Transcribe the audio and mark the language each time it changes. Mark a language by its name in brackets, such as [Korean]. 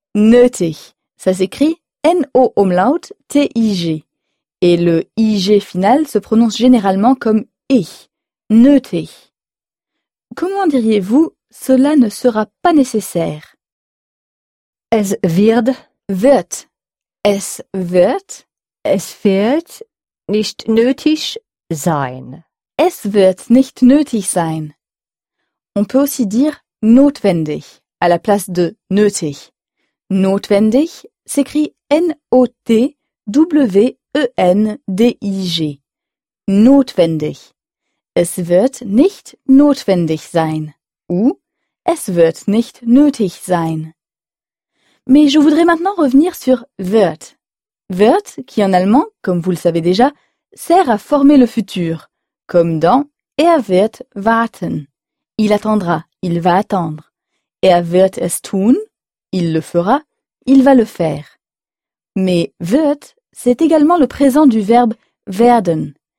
[French] Nötig. Ça s'écrit N-O-T-I-G. Et le I-G final se prononce généralement comme E. Nötig. Comment diriez-vous cela ne sera pas nécessaire? [German] Es wird. Wird. Es wird. Es wird nicht nötig sein. Es wird nicht nötig sein. [French] On peut aussi dire notwendig à la place de nötig. Notwendig s'écrit N-O-T-W-E-N-D-I-G. [German] Notwendig. Es wird nicht notwendig sein. Ou es wird nicht nötig sein. [French] Mais je voudrais maintenant revenir sur wird. Wird, qui en allemand, comme vous le savez déjà, sert à former le futur, comme dans [German] Er wird warten. [French] Il attendra, il va attendre. [German] Er wird es tun. [French] Il le fera, il va le faire. Mais wird, c'est également le présent du verbe werden.